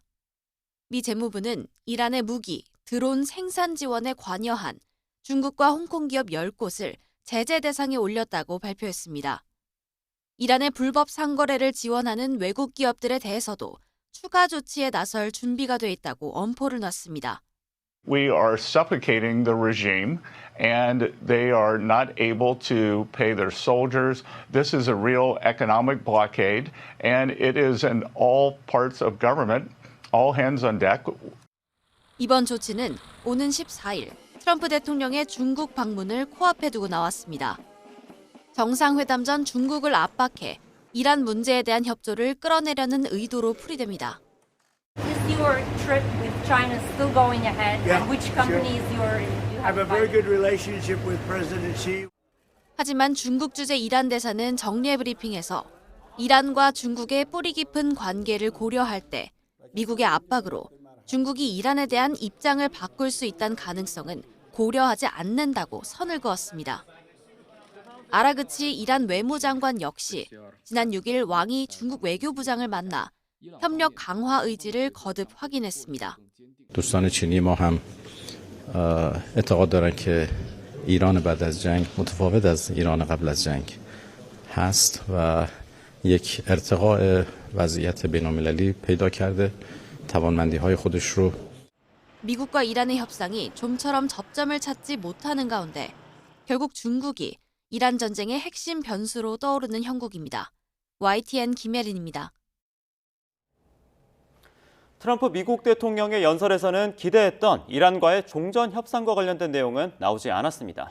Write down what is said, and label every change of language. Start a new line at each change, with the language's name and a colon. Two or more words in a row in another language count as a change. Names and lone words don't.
Korean: 미 재무부는 이란의 무기, 드론 생산 지원에 관여한 중국과 홍콩 기업 10곳을 제재 대상에 올렸다고 발표했습니다. 이란의 불법 상거래를 지원하는 외국 기업들에 대해서도 추가 조치에 나설 준비가 돼 있다고 엄포를 놨습니다.
English: We are suffocating the regime and they are not able to pay their soldiers. This is a real economic blockade and it is in all parts of government, all hands on deck.
Korean: 이번 조치는 오는 14일 트럼프 대통령의 중국 방문을 코앞에 두고 나왔습니다. 정상회담 전 중국을 압박해 이란 문제에 대한 협조를 끌어내려는 의도로 풀이됩니다.
English: Is your trip with China still going ahead? Yeah, And which company is your? I have a very good relationship with President Xi.
Korean: 하지만 중국 주재 이란 대사는 정례 브리핑에서 이란과 중국의 뿌리 깊은 관계를 고려할 때 미국의 압박으로 중국이 이란에 대한 입장을 바꿀 수 있다는 가능성은 고려하지 않는다고 선을 그었습니다. 아라그치 이란 외무장관 역시 지난 6일 왕이 중국 외교부장을 만나 협력 강화 의지를 거듭 확인했습니다.
Persian: دوستان چینی ما هم اعتقاد دارن که ایران بعد از جنگ متفاوت از ایران قبل از جنگ هست و یک ارتقاء وضعیت بین‌المللی پیدا کرده توانمندی‌های خودش رو
Korean: 미국과 이란의 협상이 좀처럼 접점을 찾지 못하는 가운데 결국 중국이 이란 전쟁의 핵심 변수로 떠오르는 형국입니다. YTN 김혜린입니다. 트럼프 미국 대통령의 연설에서는 기대했던 이란과의 종전 협상과 관련된 내용은 나오지 않았습니다.